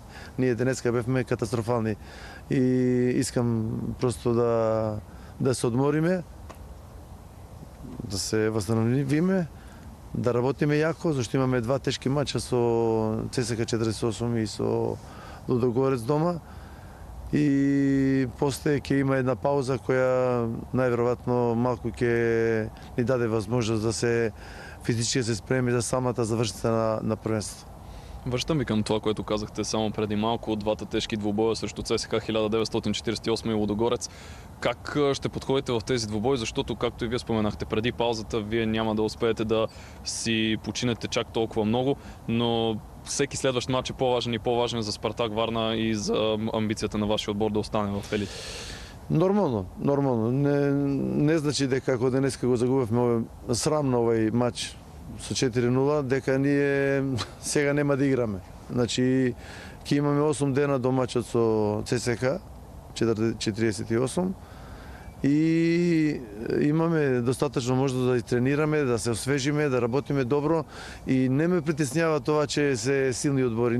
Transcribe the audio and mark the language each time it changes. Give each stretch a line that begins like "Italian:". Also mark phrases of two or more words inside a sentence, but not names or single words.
Macedonian: Ние денеска бевме катастрофални и искам просто да се одмориме, да се восстановиме, да работиме јако, зашто имаме 2 тешки мача со ЦСКА 48 и со Лудогорец дома. И после ќе има една пауза која најверојатно малку ќе ни даде возможност да се физички се спреми за самата завршница на првенството.
Bulgarian: Врщам ви към това, което казахте само преди малко от 2 тежки двубоя срещу ЦСКА 1948 и Лудогорец. Как ще подходите в тези двубои, защото, както и вие споменахте, преди паузата вие няма да успеете да си починете чак толкова много, но всеки следващ матч е по-важен и по-важен за Спартак Варна и за амбицията на вашия отбор да остане в елит. Нормално.
Macedonian: Не значи дека ако денеска го загубевме срамно овој матч со 4-0, дека ние сега нема да играме. Значи, ќе имаме 8 дена до матчот со ЦСКА 48 и имаме достатъчно можност да тренираме, да се освежиме, да работиме добро и не ме
Bulgarian: притеснява това, че
Macedonian: се силни одбори.